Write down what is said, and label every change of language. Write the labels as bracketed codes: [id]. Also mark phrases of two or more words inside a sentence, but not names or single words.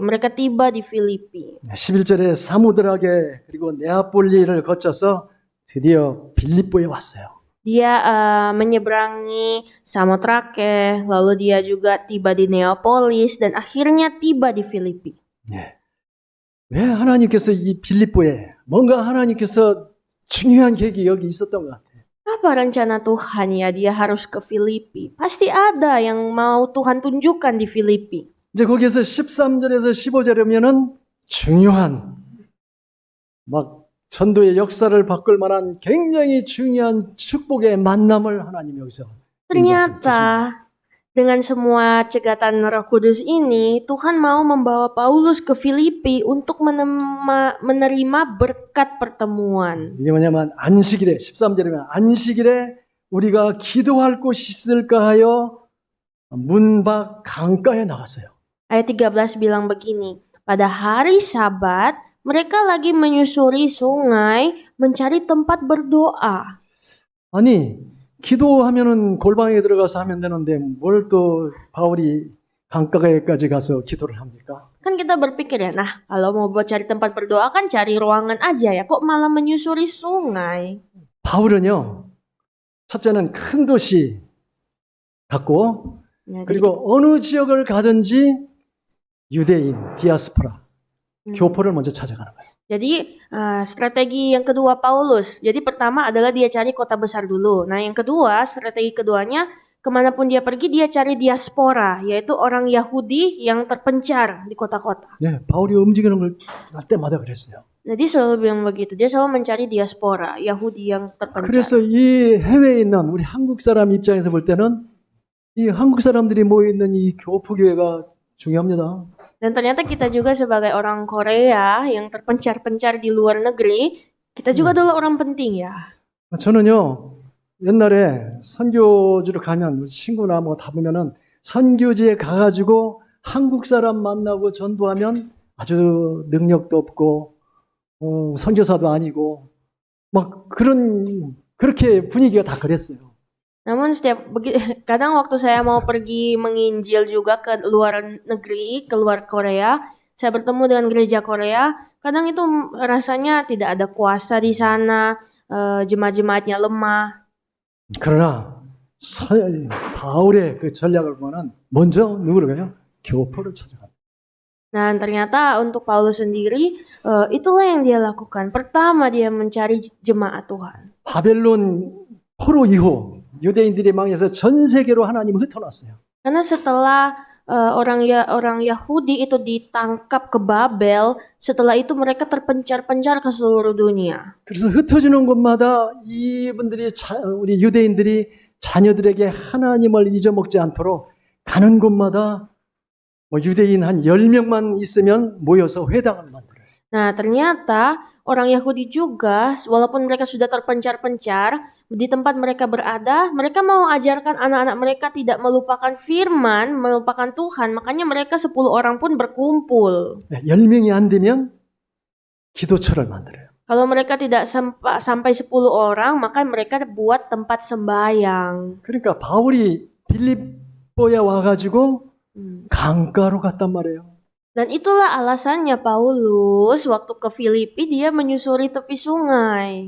[id] Mereka tiba di Filipi. [ko] 11절에 사무드라게 그리고 네아폴리를 거쳐서 드디어 빌립보에 왔어요. [id] Dia menyeberangi Samotrake, lalu dia juga tiba di Neapolis dan akhirnya tiba di Filipi. [ko] 네. 왜 하나님께서 이 빌립보에 뭔가 하나님께서 중요한 계획이 여기 있었던 것 같아요. [id] Apa rencana Tuhan ya dia harus ke Filipi? Pasti ada yang mau Tuhan tunjukkan di Filipi. [ko] 이제 거기에서 13절에서 15절이면은 중요한 막 전도의 역사를 바꿀 만한 굉장히 중요한 축복의 만남을 하나님 여기서 [id] Ternyata dengan semua cegatan Roh Kudus ini, Tuhan mau membawa Paulus ke Filipi untuk menerima berkat pertemuan. [ko] 이게 뭐냐면 안식일에 13절이면 안식일에 우리가 기도할 곳이 있을까 하여 문 밖 강가에 나갔어요. [id] Ayat 13 bilang begini, pada hari Sabat, mereka lagi menyusuri sungai mencari tempat berdoa. [ko] 아니 기도하면은 골방에 들어가서 하면 되는데 뭘 또 바울이 강가에까지 가서 기도를 합니까? [id] Kan kita berpikir ya, nah kalau mau buat cari tempat berdoa kan cari ruangan aja ya, kok malah menyusuri sungai? [ko] 바울은요, 첫째는 큰 도시 갔고, [id] Ya, [ko] 그리고 어느 지역을 가든지 유대인, 디아스포라, 교포를 먼저 찾아가는 거예요. [id] Jadi strategi yang kedua Paulus, jadi pertama adalah dia cari kota besar dulu. Nah yang kedua, strategi keduanya kemanapun dia pergi dia cari diaspora, yaitu orang Yahudi yang terpencar di kota-kota. [ko] 예, 바울이 움직이는 걸 할 때마다 그랬어요. [id] Jadi selalu bilang begitu, dia selalu mencari diaspora, Yahudi yang terpencar. [ko] 그래서 이 해외에 있는 우리 한국 사람 입장에서 볼 때는 이 한국 사람들이 모여 있는 이 교포교회가 중요합니다. [id] Dan ternyata kita juga sebagai orang Korea yang terpencar-pencar di luar negeri, kita juga adalah orang penting ya. [ko] 저는요, 옛날에 선교지로 가면 친구나 뭐 다 보면은 선교지에 가가지고 한국 사람 만나고 전도하면 아주 능력도 없고 선교사도 아니고 막 그렇게 분위기가 다 그랬어요. [id] Namun kadang waktu saya mau pergi menginjil juga ke luar negeri, ke luar Korea, saya bertemu dengan gereja Korea, kadang itu rasanya tidak ada kuasa di sana, jemaat-jemaatnya lemah. [ko] 그러나 바울의 그 전략을 보면 먼저 누구를 가요? 교포를 찾아갑니다. [id] Nah, ternyata untuk Paulus sendiri itulah yang dia lakukan. Pertama dia mencari jemaat Tuhan. [ko] 바벨론 포로 이후 유대인들이 망해서 전 세계로 하나님을 흩어놨어요. [id] Karena setelah orang Yahudi itu ditangkap ke Babel, setelah itu mereka terpencar-pencar ke seluruh dunia. [ko] 그래서 흩어지는 곳마다 이분들이 우리 유대인들이 자녀들에게 하나님을 잊어먹지 않도록 가는 곳마다 뭐 유대인 한 10명만 있으면 모여서 회당을 만들어요. [id] Nah, ternyata orang Yahudi juga, walaupun mereka sudah terpencar-pencar, di tempat mereka berada, mereka mau ajarkan anak-anak mereka tidak melupakan firman, melupakan Tuhan. Makanya mereka 10 orang pun berkumpul. [ko] 10명이 안 되면 기도처를 만들어요. [id] Kalau mereka tidak sampai 10 orang, maka mereka buat tempat sembahyang. [ko] 그러니까 바울이 빌립보에 와가지고 강가로 갔단 말이에요. [id] Dan itulah alasannya Paulus waktu ke Filipi dia menyusuri tepi sungai.